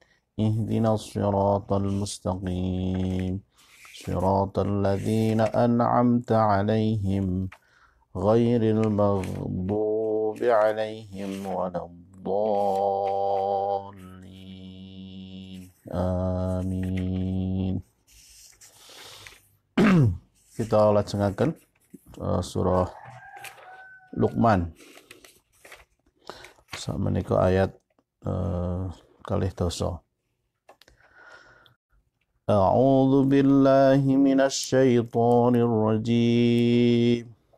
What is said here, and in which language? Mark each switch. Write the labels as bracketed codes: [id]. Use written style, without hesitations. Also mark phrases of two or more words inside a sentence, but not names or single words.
[ar] اهدنا الصراط المستقيم. صراط الذين أنعمت عليهم غير المغضوب عليهم ولا الضالين. Amin. [jv] Kita lajengaken surah Luqman. Sameneika ayat kalih dasa. [ar] أعوذ بالله من الشيطان الرجيم.